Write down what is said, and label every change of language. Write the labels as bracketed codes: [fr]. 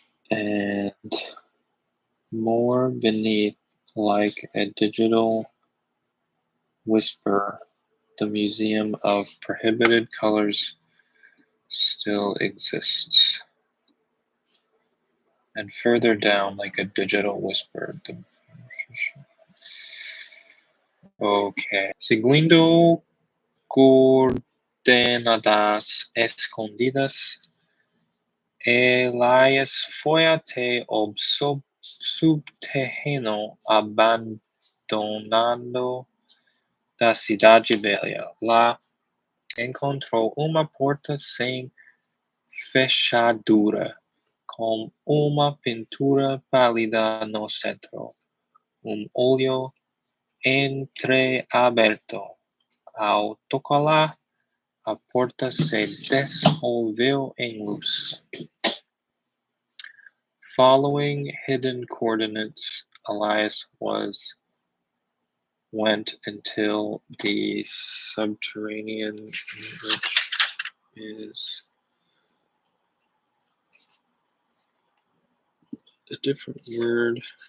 [en] And more beneath, like a digital whisper, the Museum of Prohibited Colors still exists. And further down, like a digital whisper. Okay. [pt] Seguindo coordenadas escondidas, Elias foi até o subterrâneo abandonado da cidade velha. Lá encontrou uma porta sem fechadura, com uma pintura pálida no centro. Olho entreaberto. Ao tocá-la, a porta se dissolveu em luz. [en] Following hidden coordinates, Elias went until the subterranean, which is a different word.